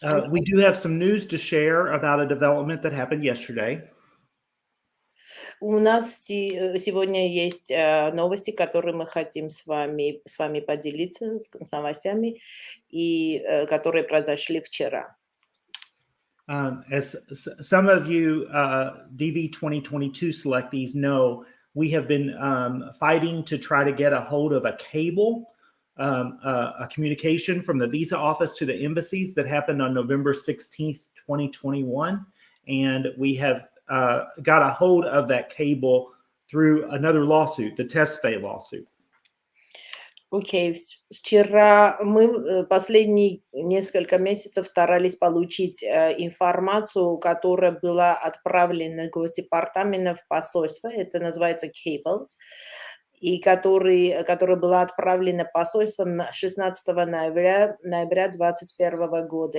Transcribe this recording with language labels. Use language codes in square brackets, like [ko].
[en] We do have some news to share about a development that happened yesterday. [ru] У нас сегодня есть новости, которые мы хотим с вами поделиться, с новостями, и которые произошли вчера. [en] As some of you DV 2022 selectees know, we have been fighting to try to get a hold of a cable, a communication from the visa office to the embassies that happened on November 16th, 2021. And we have got a hold of that cable through another lawsuit, the Tesfaye lawsuit. [ru] Окей, вчера мы последние несколько месяцев старались получить информацию, которая была отправлена Госдепартаментом в посольство, это называется cables, и которая была отправлена посольством 16 ноября 2021 года.